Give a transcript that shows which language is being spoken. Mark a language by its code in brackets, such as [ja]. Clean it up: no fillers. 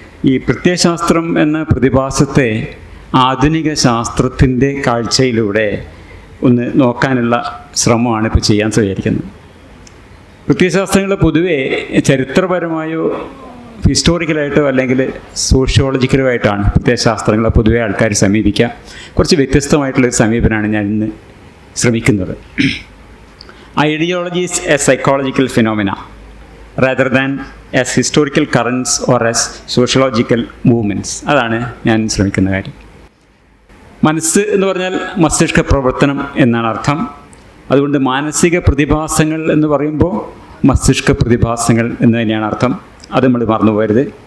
[ml] ഈ പ്രത്യയശാസ്ത്രം എന്ന പ്രതിഭാസത്തെ ആധുനിക ശാസ്ത്രത്തിൻ്റെ കാഴ്ചയിലൂടെ ഒന്ന് നോക്കാനുള്ള ശ്രമമാണ് ഇപ്പോൾ ചെയ്യാൻ വിചാരിക്കുന്നത്. പ്രത്യയശാസ്ത്രങ്ങൾ പൊതുവേ ചരിത്രപരമായോ ഹിസ്റ്റോറിക്കലായിട്ടോ അല്ലെങ്കിൽ സോഷ്യോളജിക്കലോ ആയിട്ടാണ് പ്രത്യയശാസ്ത്രങ്ങളെ പൊതുവേ ആൾക്കാർ സമീപിക്കുക. കുറച്ച് വ്യത്യസ്തമായിട്ടുള്ളൊരു സമീപനമാണ് ഞാൻ ഇന്ന് ശ്രമിക്കുന്നത്. [en] Ideology is a psychological phenomena rather than as historical currents or as sociological movements. [ml] അതാണ് ഞാൻ ശ്രമിക്കുന്ന കാര്യം. മനസ്സ് എന്ന് പറഞ്ഞാൽ മസ്തിഷ്ക പ്രവർത്തനം എന്നാണ് അർത്ഥം. അതുകൊണ്ട് മാനസിക പ്രതിഭാസങ്ങൾ എന്ന് പറയുമ്പോൾ മസ്തിഷ്ക പ്രതിഭാസങ്ങൾ എന്ന് തന്നെയാണ് അർത്ഥം. അത് നമ്മൾ മറന്നു പോകരുത്.